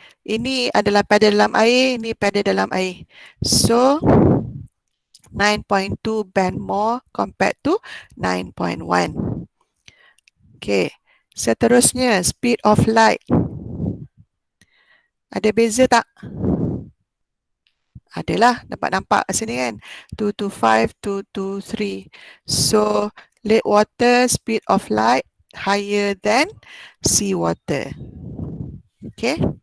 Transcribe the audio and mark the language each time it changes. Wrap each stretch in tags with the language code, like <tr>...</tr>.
<ms>Ini adalah paddle dalam air, ini paddle dalam air.</ms> <en>So 9.2 bend more compared to 9.1. Okay.</en> <ms>Seterusnya, speed of light. Ada beza tak? Adalah, dapat nampak kat sini kan. 225, 223.</ms> <en>So, lake water, speed of light higher than sea water. Okay.</en>